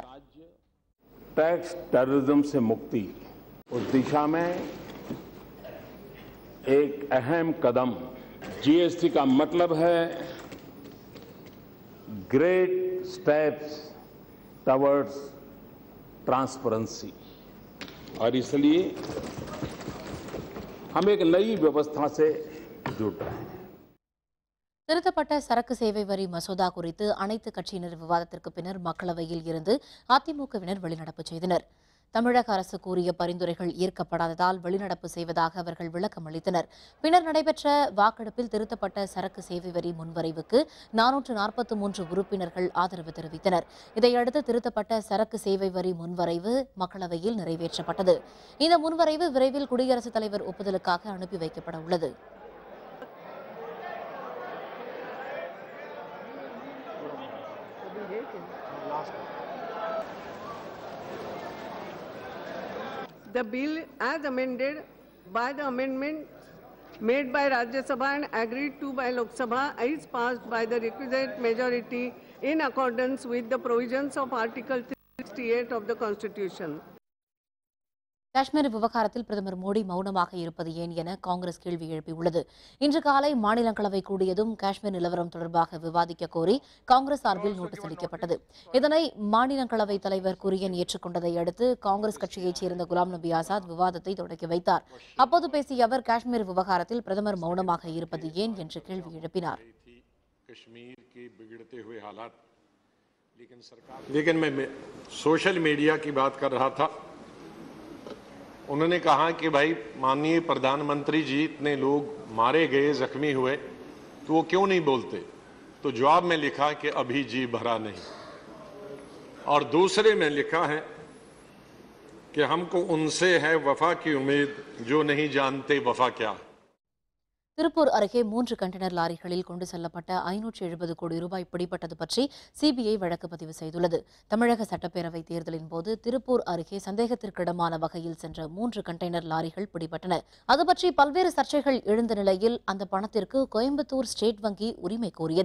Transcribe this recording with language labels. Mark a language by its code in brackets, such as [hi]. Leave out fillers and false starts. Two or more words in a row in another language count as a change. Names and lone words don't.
[en] tax terrorism [hi] से मुक्ति उस दिशा में एक अहम कदम जीएसटी का मतलब है [en] great steps towards transparency, [hi] और इसलिए हम एक नई व्यवस्था से जुड़ रहे हैं. [ta] திருத்தப்பட்ட சரக்கு சேவை வரி மசோதா குறித்து அனைத்து கட்சியினர் விவாதத்திற்கு பின்னர் மக்களவையில் இருந்து அதிமுகவினர் வெளிநடப்பு செய்தனர். தமிழக அரசு கூறிய பரிந்துரைகள் ஏற்கப்படாததால் வெளிநடப்பு செய்வதாக அவர்கள் விளக்கம் அளித்தனர். பின்னர் நடைபெற்ற வாக்கெடுப்பில் திருத்தப்பட்ட சரக்கு சேவை வரி முன்வரைவுக்கு 443 உறுப்பினர்கள் ஆதரவு தெரிவித்தனர். இதையடுத்து திருத்தப்பட்ட சரக்கு சேவை வரி முன்வரைவு மக்களவையில் நிறைவேற்றப்பட்டது. இந்த முன்வரைவு விரைவில் குடியரசுத் தலைவர் ஒப்புதலுக்காக அனுப்பி வைக்கப்பட உள்ளது. [en] The bill as amended by the amendment made by Rajya Sabha and agreed to by Lok Sabha is passed by the requisite majority in accordance with the provisions of Article 368 of the Constitution. [ta] காஷ்மீர் விவகாரத்தில் பிரதமர் மோடி மௌனமாக இருப்பது ஏன் என காங்கிரஸ் கேள்வி எழுப்பியுள்ளது. இன்று காலை மாநிலங்களவை கூடியதும் காஷ்மீர் நிலவரம் தொடர்பாக விவாதிக்க கோரி காங்கிரஸ் சார்பில் நோட்டீஸ் அளிக்கப்பட்டது. இதனை மாநிலங்களவைத் தலைவர் குரியன் ஏற்றுக்கொண்டதை அடுத்து காங்கிரஸ் கட்சியைச் சேர்ந்த குலாம் நபி ஆசாத் விவாதத்தை தொடங்கி வைத்தார். அப்போது பேசிய அவர் காஷ்மீர் விவகாரத்தில் பிரதமர் மௌனமாக இருப்பது ஏன் என்று கேள்வி எழுப்பினார். [hi] लेकिन मैं [en] social media [hi] की बात कर रहा था. उन्होंने कहा कि भाई माननीय प्रधानमंत्री जी इतने लोग मारे गए, जख्मी हुए, तो वो क्यों नहीं बोलते? तो जवाब में लिखा कि अभी जी भरा नहीं. और दूसरे में लिखा है कि हमको उनसे है वफा की उम्मीद जो नहीं जानते वफा क्या. [ta] திருப்பூர் அருகே 3 கண்டெய்னர் லாரிகளில் கொண்டு செல்லப்பட்ட 570 கோடி ரூபாய் பிடிபட்டது பற்றி சிபிஐ வழக்கு பதிவு செய்துள்ளது. தமிழக சட்டப்பேரவை தேர்தலின் போது திருப்பூர் அருகே சந்தேகத்திற்கிடமான வகையில் சென்ற 3 கண்டெய்னர் லாரிகள் பிடிபட்டன. அது பற்றி பல்வேறு சர்ச்சைகள் எழுந்த நிலையில் அந்த பணத்திற்கு கோயம்புத்தூர் ஸ்டேட் வங்கி உரிமை கோரியது.